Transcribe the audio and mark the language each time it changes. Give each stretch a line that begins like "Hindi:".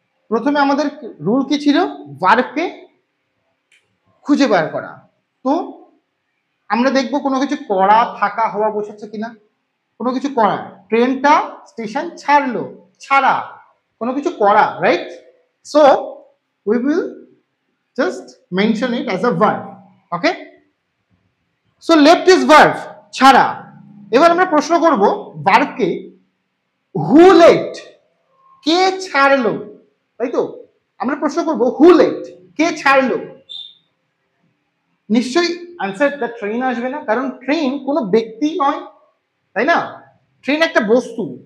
Bangla: প্রথমে আমাদের রুল কি ছিল, ভার্বকে খুঁজে বার করা। তো আমরা দেখবো কোনো কিছু করা থাকা হওয়া বোঝাচ্ছে কিনা, কোনো কিছু করা, ট্রেনটা স্টেশন ছাড়লো, ছাড়া, কোনো কিছু করা, right? So
English: we will just mention it as a verb. Okay, so left is verb ছাড়া।
Bangla: এবার আমরা প্রশ্ন করব ভার্বকে হু লেফট, কে ছাড়লো, তাই তো? আমরা প্রশ্ন করব হু লেফট, কে ছাড়লো। নিশ্চয়ই আনসার দ্য ট্রেন আসবে না, কারণ ট্রেন কোনো ব্যক্তি নয়, তাই না? ট্রেন একটা বস্তু।